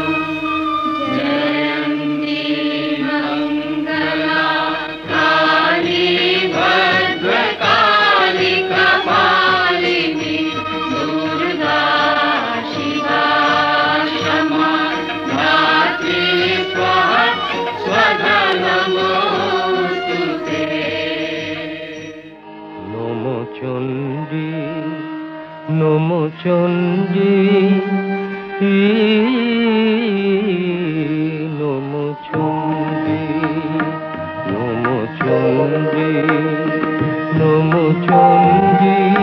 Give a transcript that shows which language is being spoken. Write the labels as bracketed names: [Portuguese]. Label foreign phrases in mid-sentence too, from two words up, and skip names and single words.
[Sanskrit] जयन्ती मङ्गला काली भद्रकाली कपालिनी दुर्गा शिवा क्षमा धात्री स्वाहा स्वधा नमोऽस्तुते। নমো চণ্ডী নমো চণ্ডী নমো চণ্ডী নমো চণ্ডী নমো চণ্ডী